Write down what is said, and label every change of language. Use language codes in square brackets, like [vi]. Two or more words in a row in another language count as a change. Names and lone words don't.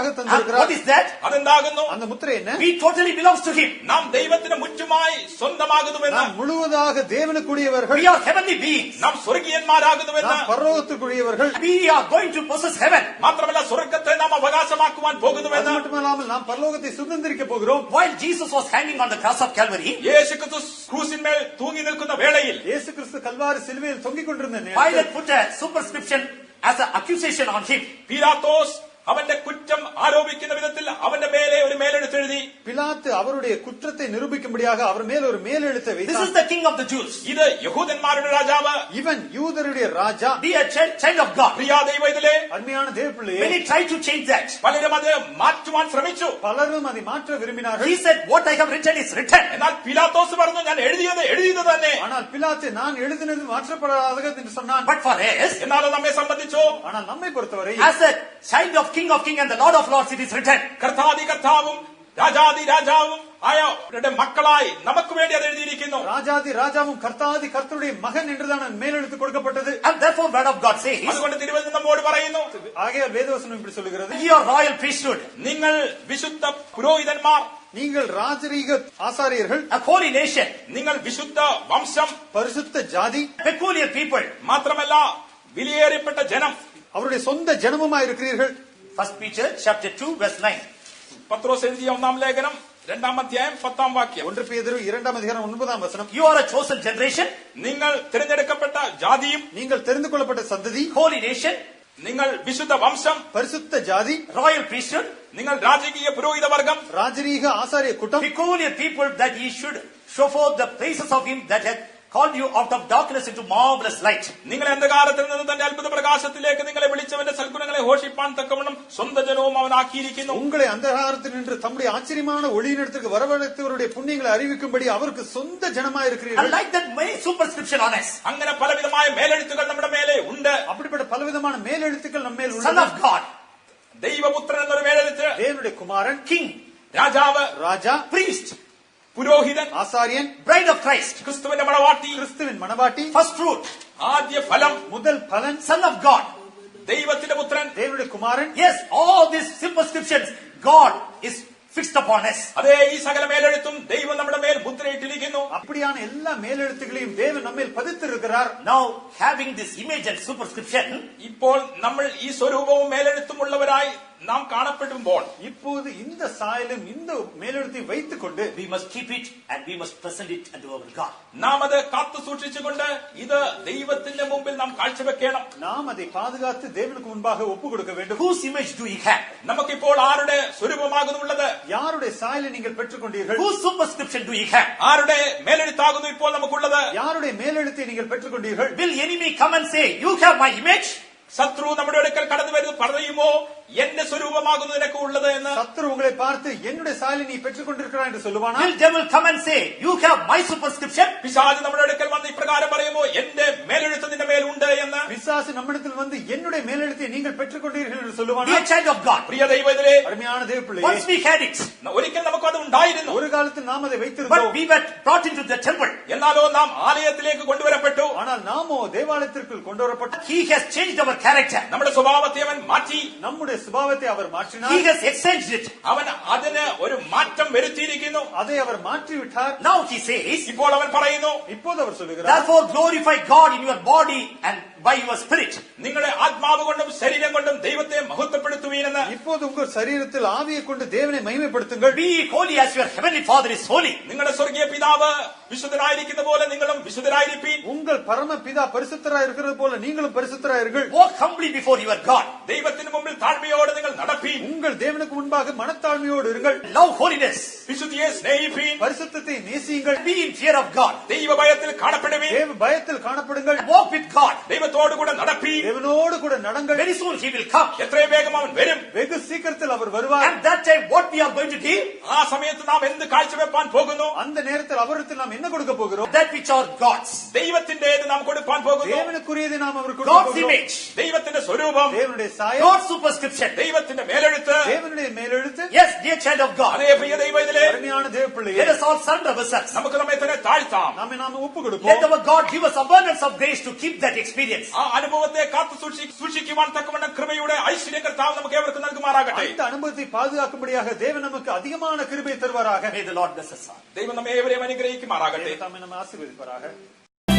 [en] And what [ta] தந்திருக்கிறார். [en] is that? [ml] അതെന്താകുന്നു? [ta] அந்த முத்திரை என்ன? [en] We totally belongs to him. [ml] നാം ദൈവത്തിന് മുറ്റുമായി സ്വന്തമാകുന്നുവെന്ന്. [ta] நாம் முழுவதாக தேவனுக்குரியவர்கள். [en] We are heavenly beings. [ml] നാം സ്വർഗീയന്മാരാകുന്നുവെന്ന്. [ta] நாம் பரலோகத்துக்குரியவர்கள். [en] We are going to possess heaven. [ml] മാത്രമല്ല സ്വർഗത്തെ നാം അവകാശമാക്കുവാൻ [ta] அது [ml] പോകുന്നുവെന്ന്. [ta] மட்டுமல்லாமல் நாம் பரலோகத்தை சுதந்திரிக்க போகிறோம். [en] While Jesus was hanging on the cross of Calvary, [ml] യേശു ക്രിസ്തു ക്രൂസിന്മേൽ തൂങ്ങി നിൽക്കുന്ന വേളയിൽ [ta] இயேசு கிறிஸ்து கல்வாரி சிலுவையில் தொங்கிக் கொண்டிருந்த [en] Pilate [ta] நேரத்தில் [en] put a superscription as an accusation on him. [ml] പീലാത്തോസ് അവന്റെ കുറ്റം ആരോപിക്കുന്ന വിധത്തിൽ അവന്റെ മേലെ ഒരു മേലെഴുത്തെഴുതി. [ta] பிலாத்து அவருடைய குற்றத்தை நிரூபிக்கும்படியாக அவர் மேல் ஒரு மேலெழுத்தை [en] This is [ta] வைத்தார். [en] the king of the Jews. [ml] ഇത് യഹൂദന്മാരുടെ രാജാവ്. [ta] இவன் யூதருடைய ராஜா. [en] Be a child of God. [ml] പ്രിയ ദൈവത്തിലെ [ta] அருமையான தேவப்பிள்ளையே, [en] When he tried to change that, [ml] പലരും അത് മാറ്റുവാൻ ശ്രമിച്ചു. [ta] பலரும் அதை மாற்ற விரும்பினார்கள். [en] he said, what I have written is written. [ml] എന്നാൽ പീലാത്തോസ് പറഞ്ഞു, ഞാൻ എഴുതിയത് തന്നെ. [ta] ஆனால் பிலாத்து நான் எழுதினது மாற்றப்படாதது என்று சொன்னான். [en] But for us, [ml] എന്നാൽ നമ്മെ സംബന്ധിച്ചോ [ta] ஆனால் நம்மை பொறுத்தவரை [en] as a child of King and the Lord of Lords, it is written. [ml] കർത്താതി കർത്താവും രാജാതി രാജാവും ആയ അവരുടെ മക്കളായി നമുക്ക് വേണ്ടി അത് എഴുതിയിരിക്കുന്നു. [ta] ராஜாதி ராஜாவும் கர்த்தாதி கர்த்தருடைய மகன் என்றுதான் மேலெழுத்து கொடுக்கப்பட்டது. [en] And therefore, word of God says, [ml] അതുകൊണ്ട് തിരുവചനം നമ്മോട് പറയുന്നു, [ta] ஆகையால் வேதவசனம் இப்படி சொல்லுகிறது, [en] ye are royal priesthood, [ml] നിങ്ങൾ വിശുദ്ധ പുരോഹിതന്മാർ, [ta] நீங்கள் ராஜரீக ஆசாரியர்கள், [en] a holy nation, [ml] നിങ്ങൾ വിശുദ്ധ വംശം, [ta] பரிசுத்த ஜாதி, [en] peculiar people. [ml] മാത്രമല്ല വിലയേറിയപ്പെട്ട ജനം. [ta] அவருடைய சொந்த ஜனமுமாய் இருக்கிறீர்கள். [en] 1 Peter chapter 2 verse 9. [ml] പത്രോസ് എഴുതിയ 1-ാം ലേഖനം 2-ാം അധ്യായം 10-ാം വാക്യം. 1 പേതുരു 2-ാം அதிகாரம் 9-ാം വചനം. [en] You are a chosen generation, [ml] നിങ്ങൾ തിരഞ്ഞെടുക്കപ്പെട്ട ജാതിയും, [ta] நீங்கள் தெரிந்து கொள்ளப்பட்ட சந்ததி, [en] holy nation, [ml] നിങ്ങൾ വിശുദ്ധ വംശം, [ta] பரிசுத்த ஜாதி, [en] royal priesthood, [ml] നിങ്ങൾ രാജകീയ പുരോഹിത വർഗം, [ta] ராஜரீக ஆசாரிய கூட்டம், [en] peculiar people, that ye should show forth the praises of him that hath called you out of darkness into marvelous light. [ml] നിങ്ങൾ അന്ധകാരത്തിൽ നിന്ന് തന്റെ അത്ഭുത പ്രകാശത്തിലേക്ക് നിങ്ങളെ വിളിച്ചവന്റെ സൽഗുണങ്ങളെ ഘോഷിപ്പാൻ തക്കവണ്ണം സ്വന്തം ജനവും അവനാക്കിയിരിക്കുന്നു. [ta] உங்களை அந்தகாரத்தில் நின்று தம்முடைய ஆச்சரியமான ஒளியினிடத்திற்கு வரவழைத்தவருடைய புண்ணியங்களை அறிவிக்கும்படி அவருக்கு சொந்த ஜனமாய் [en] And [ta] இருக்கிறீர்கள். [en] like that, many superscription on us. [ml] അങ്ങനെ പലവിധമായ മേലെഴുത്തുകൾ നമ്മുടെ മേലെ ഉണ്ട്. [ta] அப்படிப்பட்ட பலவிதமான மேலெழுத்துக்கள் நம்மேல் [en] Son [ta] உள்ளன. [en] of God, [ml] ദൈവപുത്രൻ എന്നൊരു മേലെഴുത്ത്, [ta] தேவனுடைய குமாரன், [en] king, [ml] രാജാവ്, [ta] ராஜா, [en] priest, [ml] പുരോഹിതൻ, [ta] ஆசாரியன், [en] bride of Christ, [ml] ക്രിസ്തുവിന്റെ മണവാട്ടി, [ta] கிறிஸ்துவின் மணவாட்டி, [en] first fruit, [ml] ആദ്യ ഫലം, [ta] முதல் பலன், [en] son of God. [ml] ദൈവത്തിന്റെ പുത്രൻ. [ta] தேவனுடைய குமாரன். [en] Yes, all these superscriptions, God is fixed upon us. [ml] അതേ, ഈ സകല മേലെഴുത്തും ദൈവം നമ്മുടെ മേൽ മുദ്രയിട്ടിരിക്കുന്നു. [ta] அப்படியான எல்லா மேலெழுத்துகளையும் தேவன் நம்மேல் பதித்திருக்கிறார். [en] Now, having this image and superscription, [ml] ഇപ്പോൾ നമ്മൾ ഈ സ്വരൂപവും മേലെഴുത്തും ഉള്ളവരായി നാം കാണപ്പെടുമ്പോൾ [ta] இப்போது இந்த சாயலும் இந்த மேலெழுத்தை வைத்துக் கொண்டு [en] we must keep it and we must present it unto our God. [ml] നാം അത് കാത്തു സൂക്ഷിച്ചുകൊണ്ട് ഇത് ദൈവത്തിന്റെ മുമ്പിൽ നാം കാഴ്ചവെക്കണം. [ta] நாம் அதை பாதுகாத்து தேவனுக்கு முன்பாக ஒப்பு கொடுக்க வேண்டும். [en] Whose image do you have? [ml] നമുക്കിപ്പോൾ ആരുടെ സ്വരൂപമാകുന്നുള്ളത്? [ta] யாருடைய சாயலை நீங்கள் பெற்றுக்கொண்டீர்கள்? [en] Whose superscription do you have? [ml] ആരുടെ മേലെഴുത്താകുന്നു ഇപ്പോൾ നമുക്കുള്ളത്? [ta] யாருடைய மேலெழுத்தை நீங்கள் பெற்றுக்கொண்டீர்கள்? [en] Will enemy come and say, you have my image? [ml] ശത്രു നമ്മുടെ അടുക്കൽ കടന്നു വരുന്നു പറയുമോ എന്റെ സ്വരൂപമാകുന്നു നിനക്ക് ഉള്ളത് എന്ന്? [ta] சத்துரு உங்களை பார்த்து என்னுடைய சாயலை நீ பெற்றுக்கொண்டிருக்கிறாய் என்று சொல்லுவானா? [en] Will devil come and say, you have my superscription? [ml] പിശാച് നമ്മുടെ അടുക്കൽ വന്ന് ഇപ്രകാരം പറയുമോ എന്റെ മേലെഴുത്ത് നിന്റെ മേലുണ്ട് എന്ന്? [ta] பிசாசு நம்மிடத்தில் வந்து என்னுடைய மேலெழுத்தை நீங்கள் பெற்றுக்கொண்டீர்கள் என்று சொல்லுவானா? [en] Dear child of God, [ml] പ്രിയ ദൈവത്തിലെ [ta] அருமையான தேவ [en] once [ta] பிள்ளையே, [en] we had it, [ml] ഒരിക്കൽ നമുക്ക് അത് ഉണ്ടായിരുന്നു. [ta] ஒரு காலத்தில் நாம் அதை [en] but [ta] வைத்திருந்தோம். [en] we were brought into the temple. [ml] എന്നാലോ നാം ആലയത്തിലേക്ക് കൊണ്ടുവരപ്പെട്ടു. [ta] ஆனால் நாமோ தேவாலயத்திற்குள் கொண்டு வரப்பட்ட [en] He has changed our character. [ml] നമ്മുടെ സ്വഭാവത്തെ അവൻ മാറ്റി. [ta] நம்முடைய சுபாவத்தை அவர் [en] He [ta] மாற்றினார். [en] has exchanged it. [ml] അവൻ അതിന് ഒരു മാറ്റം വരുത്തിയിരിക്കുന്നു. [ta] அதை அவர் மாற்றிவிட்டார். [en] Now he says, [ml] ഇപ്പോൾ അവൻ പറയുന്നു, [ta] இப்போது அவர் சொல்லுகிறார், [en] therefore glorify God in your body and by your spirit. [ml] നിങ്ങളുടെ ആത്മാവ് കൊണ്ടും ശരീരം കൊണ്ടും ദൈവത്തെ മഹത്വപ്പെടുത്തുവീനെന്ന്. [ta] இப்போது உங்கள் சரீரத்தில் ஆவியை கொண்டு தேவனை மகிமைப்படுத்துங்கள். [en] Be holy as your heavenly Father is holy. [ml] നിങ്ങളുടെ സ്വർഗീയ പിതാവ് വിശുദ്ധനായിരിക്കുന്ന പോലെ നിങ്ങളും വിശുദ്ധരായിരിപ്പീൻ. [ta] உங்கள் பரம பிதா பரிசுத்தராய் இருக்கிறது போல நீங்களும் பரிசுத்தராயிருங்கள். [en] Walk humbly before your God. [ml] ദൈവത്തിന് മുമ്പിൽ താഴ്മയോടെ നിങ്ങൾ നടപ്പീൻ. [ta] உங்கள் தேவனுக்கு முன்பாக மனத்தாழ்மையோடு இருங்கள். [en] Love holiness. [ml] വിശുദ്ധിയെ സ്നേഹിപ്പീൻ. [ta] பரிசுத்தத்தை நேசியுங்கள். [en] Be in fear of God. [ml] ദൈവഭയത്തിൽ കാണപ്പെടുവീൻ. [ta] தேவ பயத்தில் காணப்படுங்கள். [en] Walk with God. [ml] ദൈവത്തോടു കൂടെ നടപ്പീൻ. [ta] தேவனோடு கூட நடங்கள். [en] Very soon he will come. [ml] എത്രയും വേഗം അവൻ വരും. [ta] வெகு சீக்கிரத்தில் அவர் வருவார். [en] And that time what we are going to give? [ml] ആ സമയത്ത് നാം എന്ത് കാഴ്ചവെപ്പാൻ പോകുന്നു? [ta] அந்த நேரத்தில் அவரிடத்தில் நாம் என்ன கொடுக்க போகிறோம்? [en] That which are God's. [ml] ദൈവത്തിന്റേത് നാം കൊടുപ്പാൻ പോകുന്നു. [ta] தேவனுக்குரியதை நாம் அவருக்கு கொடுக்க [en] God's [ta] போகிறோம். [en] image. [ml] ദൈവത്തിന്റെ സ്വരൂപം, [ta] தேவனுடைய சாயல், [en] God's superscription. [ml] ദൈവത്തിന്റെ മേലെഴുത്ത്. [ta] தேவனுடைய மேலெழுத்து. [en] Yes, dear child of God. [ml] അതേ പ്രിയ ദൈവത്തിലെ [ta] அருமையான தேவ பிள்ளையே, [en] Let us all surrender ourselves. [ml] നമുക്ക് നമ്മെ തന്നെ താഴ്ത്താം. [ta] நாம ஒப்பு [en] Let [ta] கொடுப்போம். [en] our God give us abundance of grace to keep that experience. [ml] ആ അനുഭവത്തെ കാത്തു സൂക്ഷിക്കുവാൻ തക്കവണ്ണം കൃപയുടെ ഐശ്വര്യം കർത്താവ് നമുക്ക് ഏവർക്കും നൽകുമാറാകട്ടെ. [ta] அந்த அனுபவத்தை பாதுகாக்கும்படியாக தேவன் நமக்கு அதிகமான கிருபை தருவாராக. [en] May the Lord bless us all. [ml] ദൈവം നമ്മെ ഏവരെയും അനുഗ്രഹിക്കുമാറാകട്ടെ. [ta] தேவன் நம்மை ஆசீர்வதிப்பாராக.